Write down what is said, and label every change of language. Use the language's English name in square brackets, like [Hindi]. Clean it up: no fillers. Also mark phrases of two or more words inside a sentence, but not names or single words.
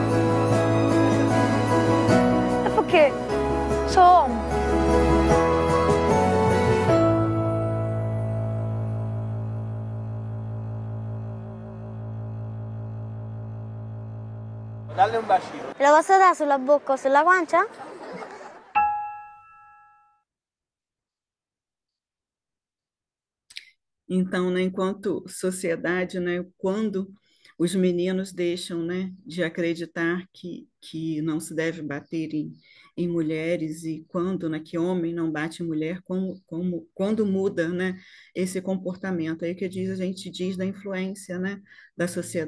[Italian] E perché sono uomo. Dalle un bacino. Te lo posso dare sulla bocca o sulla guancia? [Portuguese] Então, né, enquanto sociedade, né, quando os meninos deixam, né, de acreditar que não se deve bater em mulheres e quando, né, que homem não bate em mulher, quando muda, né, esse comportamento aí que a gente diz da influência, né, da sociedade.